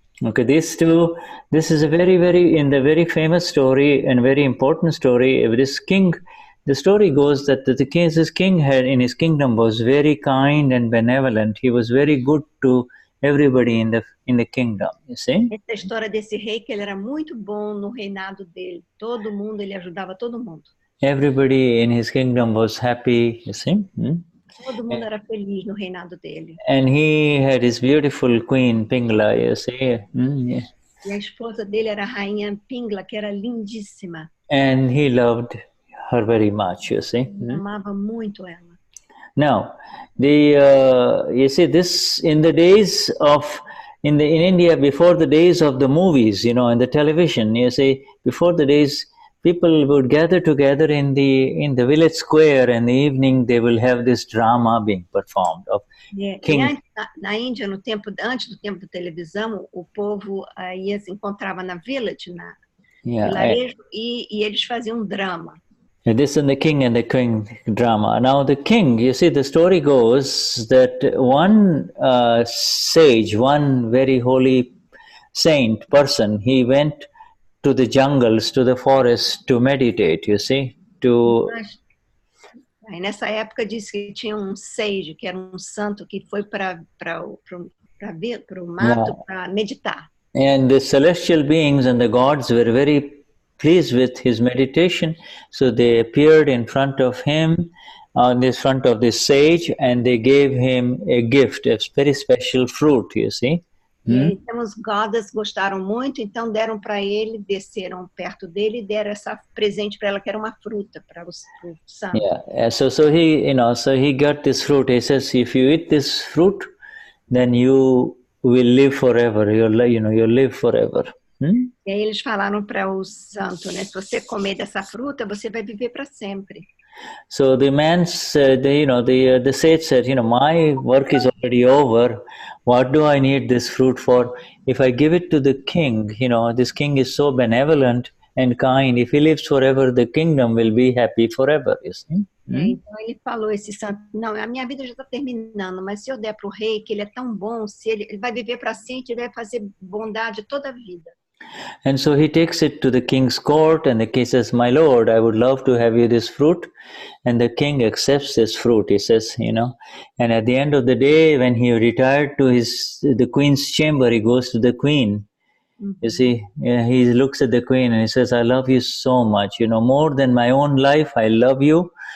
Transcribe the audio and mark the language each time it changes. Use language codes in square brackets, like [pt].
[en] Okay, this is a very, very famous story and very important story. This king, the story goes that this king had in his kingdom was very kind and benevolent. He was very good to everybody in the kingdom. You see? [pt] Essa história desse rei que ele era muito bom no reinado dele. Todo mundo, ele ajudava todo mundo. [en] Everybody in his kingdom was happy. You see? [pt] Todo mundo era feliz no reinado dele. [en] And he had his beautiful queen Pingala, you see. Yeah. [pt] E a esposa dele era a rainha Pingala, que era lindíssima. [en] And he loved her very much, you see. [pt] Amava muito ela. [en] Now, you see, this in the days of in India, before the days of the movies, you know, and the television, you see, before the days. People would gather together in the village square, and in the evening they will have this drama being performed of King. [pt] Na Índia, antes do tempo da televisão, o povo se encontrava na village, na vilarejo, e eles faziam drama. [en] This is the king and the queen drama. Now the king, you see, the story goes that one sage, one very holy saint person, he went to the jungles, to the forest to meditate, you see, [pt] Aí nessa época disse que tinha sage, que era santo, que foi para o mato para meditar. [en] And the celestial beings and the gods were very pleased with his meditation, so they appeared in front of him, in front of this sage, and they gave him a gift, a very special fruit, you see. [pt] Então os godas gostaram muito, então deram para ele, desceram perto dele e deram essa presente para ela, que era uma fruta para o santo. [en] Yeah, so he got this fruit. He says, if you eat this fruit, then you will live forever. You'll live forever. [pt] E aí eles falaram para o santo, né? Se você comer dessa fruta, você vai viver para sempre. [en] So the man said, the sage said, my work is already over. What do I need this fruit for? If I give it to the king, this king is so benevolent and kind. If he lives forever, the kingdom will be happy forever, you see. [pt] Então ele falou, esse santo, não, a minha vida já está terminando, mas se eu der para o rei, que ele é tão bom, se ele vai viver para sempre, ele vai fazer bondade toda a vida. [en] And so he takes it to the king's court, and the king says, my lord, I would love to have you this fruit. And the king accepts this fruit, he says, and at the end of the day, when he retired to the queen's chamber, he goes to the queen You see, he looks at the queen and he says, I love you so much, you know, more than my own life, I love you.